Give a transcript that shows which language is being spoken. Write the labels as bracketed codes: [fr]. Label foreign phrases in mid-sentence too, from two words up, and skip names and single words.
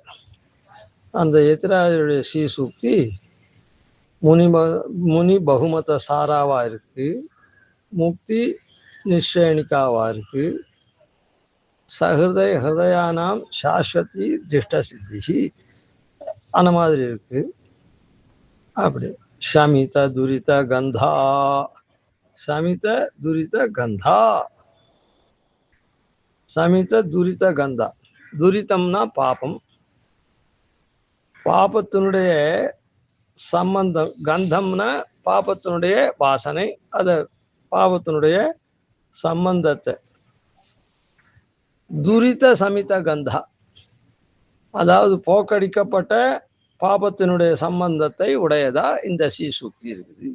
[ta] அந்த யதிராஜருடைய ஸ்ரீசூக்தி [sa] मुनि बहुमत [ta] சாராவா இருக்கு, முக்தி நிஷேணிக்காவா இருக்கு, [sa] सहृदय हृदयानाम् शाश्वति तिष्ठ सिद्धि [ta] அந்த மாதிரி இருக்கு. [sa] அப்படி शमित दुरित गंधा, शमित दुरित गंधा, शमित दुरित गंधा. [ta] दुरितம்னா பாபம், பாபத்தினுடைய சம்பந்தம். கந்தம்னா பாபத்தினுடைய வாசனை, அத பாபத்தினுடைய சம்பந்தத்தை. [sa] दुरित शमित गन्धा, [ta] அதாவது போக்கடிக்கப்பட்ட பாபத்தினுடைய சம்பந்தத்தை உடையதா இந்த ஸ்ரீசூக்தி இருக்குது.